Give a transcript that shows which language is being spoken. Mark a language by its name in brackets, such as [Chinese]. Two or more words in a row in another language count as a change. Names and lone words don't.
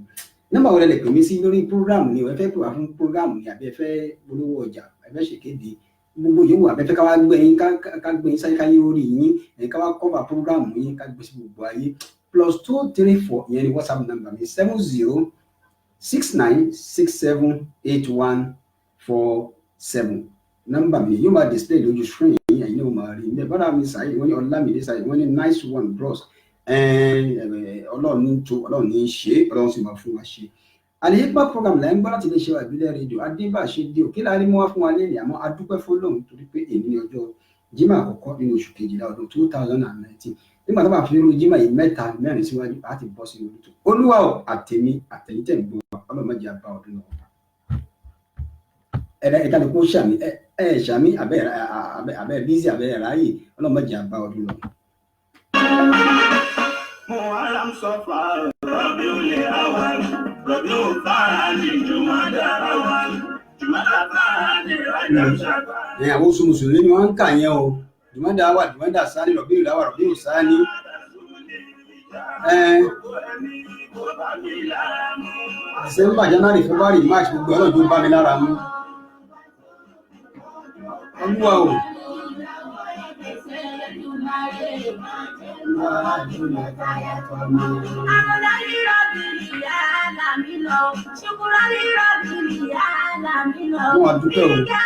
[Yoruba] Nọ́mbà wo lẹ lè pè mí sí lórí prógráàmù ni ẹ fẹ́ pè wá fún prógráàmù ni àbí ẹ fẹ́ polówó ọjà ẹ fẹ́ ṣèkéde gbogbo yòówù àbẹ fẹ́ ká wá gbé yín ká gbé yín sáyé káyé orí yín ká wá kọ́fà prógráàmù yín ká gbé sí gbogbo ayé +234 ìyẹn ni WhatsApp nọ́mbà mi 7069678147 nọ́mbà mi yóò máa display lójú screen yín ẹ̀yin náà máa rí i bọ́dà mi Saheed wọ́n ní Ọlámídé Saheed wọ́n ní [English] nice one bros [Yoruba] Ọlọ́run ní tó Ọlọ́run ní ṣe Ọlọ́run sì máa fún wa ṣe. Al-Hikmat program là ń gbọ́ láti iléeṣẹ́ wa ìbílẹ̀ rédíò adébáṣe dé òkè láàrin mú wá fún wa lẹ́yìn àmọ́ adúpẹ́ fọlọ́run torí pé èmi ní ọjọ́ Jímọ̀ àkọ́kọ́ nínú oṣù kejìlá ọdún 2019 nígbà tó bá fi irú Jímọ̀ yìí mẹ́rin síwájú láti bọ́ sí orí tó Olúwa ò àtẹ̀mí àtẹ̀yìntẹ̀ ń gbọ́ ọlọ́mọdé àbá ọdún náà ẹ̀ka ló kó ṣàmì ṣàmì abẹ́ bísí abẹ́ ráyè ọlọ́mọdé àbá ọdún náà. Muharram Safar Rabiul Awwal Rabiul Thani Jumada Awwal Jumada Thani Rajab Sha'ban. Àwọn oṣù mùsùlùmí ni wọ́n ń kà yẹn o Jumada Awwal Jumada Thani Rabiul Awwal Rabiul Thani. December, January, February, March gbogbo ọlọ́dún bá mi lára mú. Olúwa o. Wọ́n àdúgbò o.